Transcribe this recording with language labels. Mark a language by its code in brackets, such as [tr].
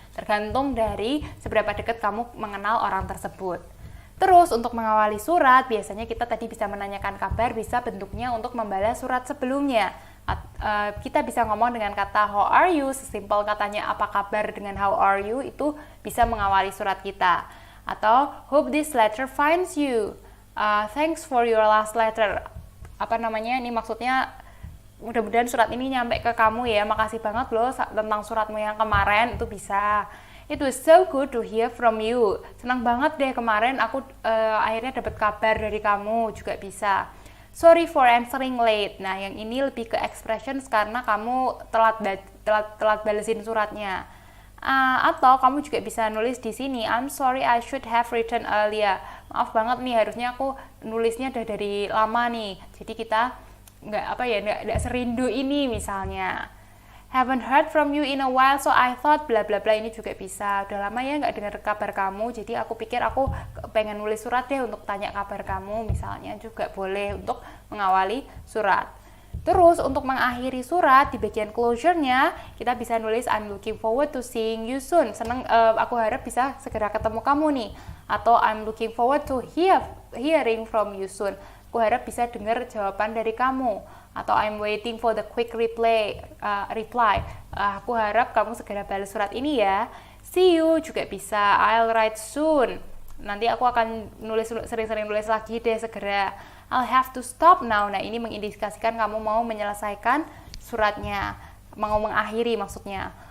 [id] Tergantung dari seberapa dekat kamu mengenal orang tersebut. Terus untuk mengawali surat, biasanya kita tadi bisa menanyakan kabar, bisa bentuknya untuk membalas surat sebelumnya. Kita bisa ngomong dengan kata [en] how are you, [id] sesimpel katanya apa kabar dengan how are you, itu bisa mengawali surat kita. Atau [en] hope this letter finds you, thanks for your last letter. [id] Ini maksudnya mudah-mudahan surat ini nyampe ke kamu ya, makasih banget loh tentang suratmu yang kemarin, itu bisa. [en] It was so good to hear from you, [id] senang banget deh kemarin aku akhirnya dapat kabar dari kamu, juga bisa. [en] Sorry for answering late. [id] Nah, yang ini lebih ke expressions karena kamu telat balesin suratnya. Atau kamu juga bisa nulis di sini, [en] I'm sorry I should have written earlier. [id] Maaf banget nih, harusnya aku nulisnya udah dari lama nih. Jadi kita nggak serindu ini misalnya. [en] Haven't heard from you in a while, so I thought bla bla bla, [id] ini juga bisa. Udah lama ya nggak dengar kabar kamu, jadi aku pikir aku pengen nulis surat deh untuk tanya kabar kamu, misalnya juga boleh untuk mengawali surat. Terus untuk mengakhiri surat di bagian closure-nya, kita bisa nulis [en] I'm looking forward to seeing you soon. [id] Senang, aku harap bisa segera ketemu kamu nih. Atau [en] I'm looking forward to hearing from you soon. [id] Aku harap bisa dengar jawaban dari kamu. Atau [en] I'm waiting for the quick reply. [id] Aku harap kamu segera balas surat ini ya. [en] See you [id] juga bisa. [en] I'll write soon. [id] Nanti aku akan sering-sering nulis lagi deh segera. [en] I'll have to stop now. [id] Nah, ini mengindikasikan kamu mau menyelesaikan suratnya, mau mengakhiri maksudnya.